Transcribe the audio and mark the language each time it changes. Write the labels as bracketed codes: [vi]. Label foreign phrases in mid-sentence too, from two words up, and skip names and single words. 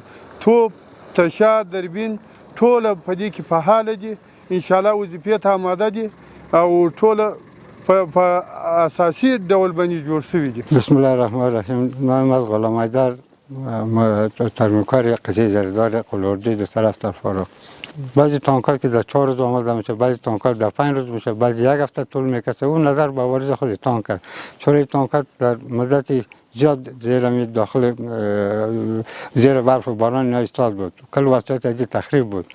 [ps] توپ، تشه، دربین ټوله په دې کې فعاله دي، انشاءالله وظیفې ته آماده دي او ټوله په اساسي ډول باندې جوړ شوي دي. [ar] بسم الله الرحمن الرحیم. [fa] محمد غلام حیدر، ترمیمکار قطعه زریدار قلوردی در طرف الفاروق. بعضی تانک‌ها که در 4 روز آماده میشه، بعضی تانک‌ها در 5 روز میشه، بعضی 1 هفته طول میکشه. اون نظر به عوارض خود تانک است، چون این تانک در مدت زیاد زیر برف و باران ایستاد بود، کل وسایط از تخریب بود.